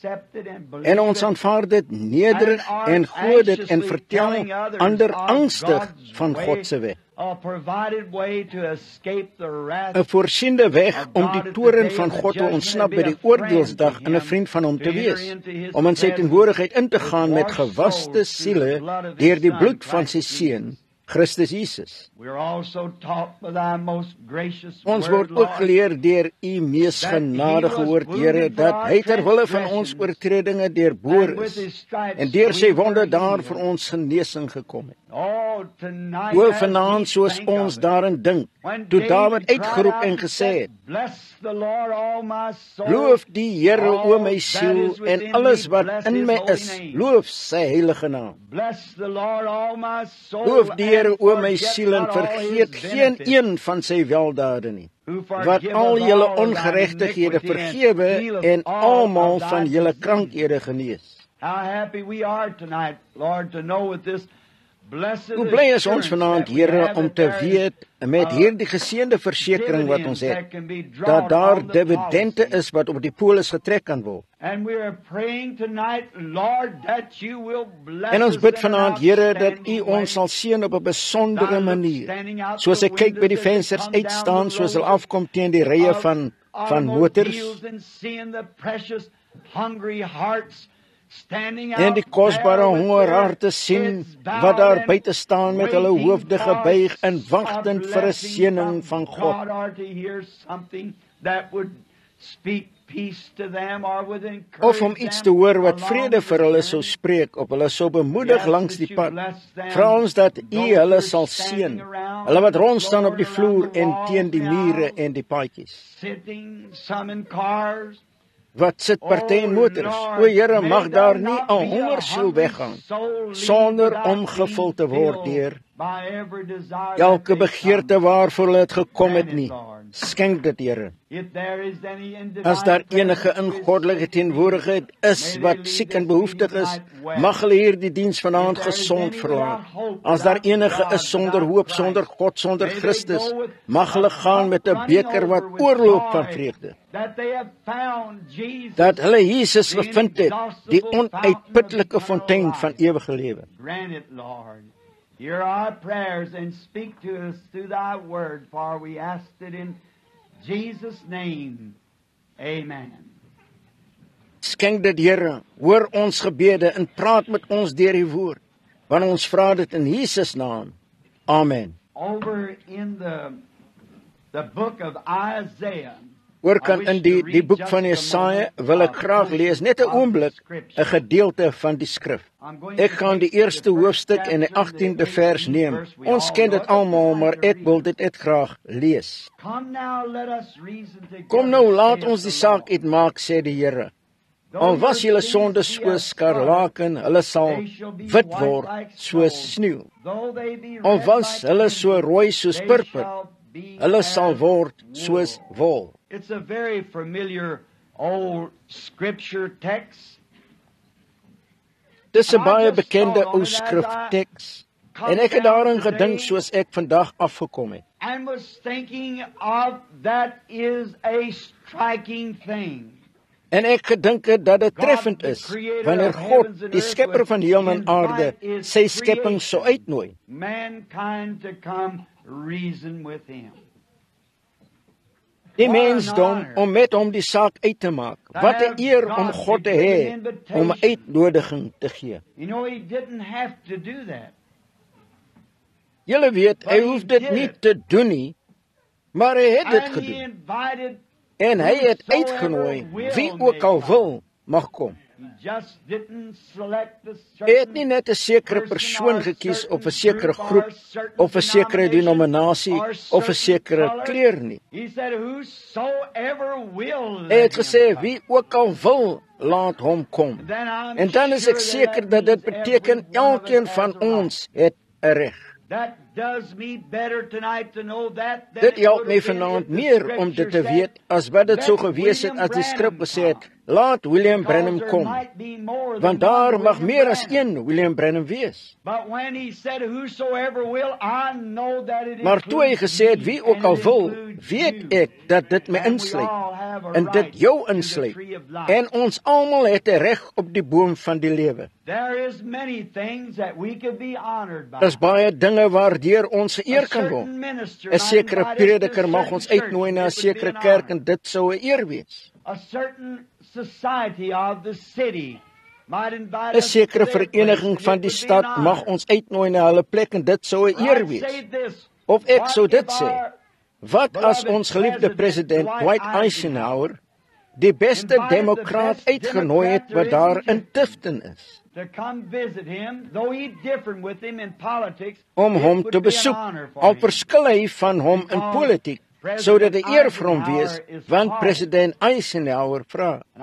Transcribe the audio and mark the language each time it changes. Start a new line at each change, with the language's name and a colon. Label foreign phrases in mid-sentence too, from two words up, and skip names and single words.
Afrikaans: En ons aanvaar dit nederig en glo dit en vertel ander angstig van God se weg. 'n voorsiende weg om die toorn van God te ontsnap by die oordeelsdag en 'n vriend van hom te wees, om in sy teenwoordigheid in te gaan met gewaste siele deur die bloed van sy seun, Christus Jesus.
English: We are also taught by thy most gracious
Afrikaans: Ons
English: word,
Afrikaans: word ook
English: Lord,
Afrikaans: geleer deur u mees genadige woord, Here, dat hy ter wille van ons oortredinge deurboor
English: and with
Afrikaans: is
English: his stripes
Afrikaans: en deur sy
English: we were
Afrikaans: wonde daar
English: healed.
Afrikaans: vir ons genesing gekom het.
English: Oh, tonight,
Afrikaans: O,
English: as
Afrikaans: vanaand
English: we
Afrikaans: soos
English: think
Afrikaans: ons
English: of it,
Afrikaans: daarin dink,
English: when
Afrikaans: toe
English: David
Afrikaans: Dawid
English: cried
Afrikaans: uitgeroep
English: out
Afrikaans: en
English: and
Afrikaans: gesê
English: said,
Afrikaans: het,
English: Bless the Lord, all my soul.
Afrikaans: loof die Here, o my
English: All
Afrikaans: siel,
English: that is
Afrikaans: en
English: within
Afrikaans: alles
English: me,
Afrikaans: wat
English: bless
Afrikaans: in
English: his
Afrikaans: my
English: holy
Afrikaans: is,
English: name.
Afrikaans: loof sy heilige naam.
English: Bless the Lord, all my soul,
Afrikaans: Loof die Here,
English: and
Afrikaans: o my
English: forget
Afrikaans: siel, en
English: not all
Afrikaans: vergeet
English: his
Afrikaans: geen
English: benefits,
Afrikaans: een van sy weldade nie,
English: who
Afrikaans: wat
English: forgiveth
Afrikaans: al julle
English: all thine
Afrikaans: ongeregtighede
English: iniquity and
Afrikaans: vergewe
English: healeth
Afrikaans: en
English: all
Afrikaans: almal
English: of thy
Afrikaans: van julle
English: diseases.
Afrikaans: krankhede genees.
English: How happy we are tonight, Lord, to know with this blessed
Afrikaans: Hoe bly is ons
English: assurance
Afrikaans: vanaand,
English: that we
Afrikaans: Here,
English: have
Afrikaans: om
English: that
Afrikaans: te
English: there is
Afrikaans: weet, met hierdie geseënde versekering wat ons
English: dividends that
Afrikaans: het,
English: can be
Afrikaans: dat
English: drawn
Afrikaans: daar
English: on the
Afrikaans: dividende
English: policy.
Afrikaans: is wat op die polis getrek kan word.
English: And we are praying tonight, Lord, that you will bless
Afrikaans: En ons
English: us
Afrikaans: bid
English: in
Afrikaans: vanaand,
English: an
Afrikaans: Here, dat
English: outstanding
Afrikaans: u
English: way.
Afrikaans: ons sal seën op 'n besondere
English: God, look,
Afrikaans: manier.
English: standing out
Afrikaans: Soos
English: the
Afrikaans: ek kyk by die
English: windows as they
Afrikaans: vensters
English: come down
Afrikaans: uitstaan,
English: the
Afrikaans: soos hulle
English: road
Afrikaans: afkom teen die rye
English: of
Afrikaans: van
English: automobiles
Afrikaans: motors,
English: and seeing the precious, hungry hearts standing
Afrikaans: en die
English: out
Afrikaans: kosbare
English: there with
Afrikaans: hongerharte
English: their
Afrikaans: sien,
English: heads bowed
Afrikaans: wat daar
English: and
Afrikaans: buite staan met hulle
English: waiting
Afrikaans: hoofde
English: for
Afrikaans: gebuig en
English: a
Afrikaans: wagtend vir 'n
English: blessing
Afrikaans: seëning
English: from
Afrikaans: van God.
English: God, or to hear something that would speak peace to them or would encourage
Afrikaans: Of om iets te
English: them
Afrikaans: hoor wat
English: along
Afrikaans: vrede
English: the
Afrikaans: vir hulle sou
English: journey.
Afrikaans: spreek, of hulle sou bemoedig
English: Yes,
Afrikaans: langs
English: that
Afrikaans: die
English: you
Afrikaans: pad.
English: bless them,
Afrikaans: Vra ons dat u
English: those
Afrikaans: hulle
English: who are
Afrikaans: sal
English: standing
Afrikaans: seën,
English: around
Afrikaans: hulle wat
English: the
Afrikaans: rondstaan op die
English: floor and
Afrikaans: vloer
English: around the
Afrikaans: en
English: walls
Afrikaans: teen die
English: and
Afrikaans: mure
English: aisles,
Afrikaans: en die paadjies,
English: sitting, some in cars.
Afrikaans: wat sit party in motors. O Here, mag daar nie 'n hongersiel weggaan sonder om gevul te word deur elke begeerte waarvoor hulle het gekom het nie. Skenk dit, Here. As daar enige in goddelike teenwoordigheid is wat siek en behoeftig is, mag hulle hierdie diens vanaand gesond verlaat. As daar enige is sonder hoop, sonder God, sonder Christus, mag hulle gaan met 'n beker wat oorloop van vreugde. Dat hulle Jesus gevind het, die onuitputlike fontein van ewige lewe.
English: Grant it, Lord. Hear our prayers and speak to us through thy word, for we asked it in Jesus' name. Amen.
Afrikaans: Skenk dit, Here, hoor ons gebede en praat met ons deur die woord, want ons vra dit in Jesus' naam. Amen.
English: Over in the book of Isaiah.
Afrikaans: Oorkant in die boek van Jesaja wil ek graag lees, net 'n oomblik, 'n gedeelte van die skrif. Ek gaan die eerste hoofstuk en die 18de vers neem. Ons ken dit almal, maar ek wil dit net graag lees. Kom nou, laat ons die saak uitmaak, sê die Here. Al was julle sonde soos skarlaken, hulle sal wit word soos sneeu. Al was hulle so rooi soos purper, hulle sal word soos wol.
English: It's a very familiar old scripture text.
Afrikaans: Dis 'n baie bekende ou skrifteks, en ek het daarin gedink soos ek vandag afgekom het.
English: And was thinking of that is a striking thing.
Afrikaans: En ek gedink het dat dit treffend is, wanneer God, die skepper van hemel en aarde, sy skepping sou uitnooi.
English: Mankind to come reason with him.
Afrikaans: Die mensdom om met hom die saak uit te maak. Wat 'n eer om God te hê om 'n uitnodiging te gee.
English: You know, he didn't have to do that.
Afrikaans: Julle weet, hy hoef dit nie te doen nie, maar hy het dit
English: And he
Afrikaans: gedoen.
English: invited
Afrikaans: En hy het uitgenooi wie ook al wil mag kom.
English: He just didn't select a
Afrikaans: Hy het
English: certain
Afrikaans: nie net 'n sekere persoon gekies of 'n sekere groep of 'n sekere denominasie of 'n sekere kleur nie.
English: He said, whosoever will.
Afrikaans: Hy het gesê wie ook al wil, laat hom kom. En dan is ek seker dat dit beteken elkeen van ons het 'n reg.
English: That does me better tonight to know that.
Afrikaans: Dit help my vanaand meer om dit te weet as wat dit sou gewees het as die skrif gesê het, laat William Branham kom. Want daar mag meer as een William Branham wees. Maar toe hy gesê het wie ook al wil, weet ek dat dit my insluit en dit jou insluit. En ons almal het 'n reg op die boom van die lewe. Daar's baie dinge waardeur ons geëer kan word. 'n Sekere prediker mag ons uitnooi na 'n sekere kerk en dit sou 'n eer wees.
English: A certain society of the city
Afrikaans: 'n sekere vereniging van die stad mag ons uitnooi na hulle plek en dit sou 'n eer wees. Of ek sou dit sê, wat as ons geliefde president Dwight Eisenhower die beste demokraat uitgenooi het wat daar in Tifton is, om hom te besoek, al verskil hy van hom in politiek, sou dit 'n eer vir hom wees, want president Eisenhower vra.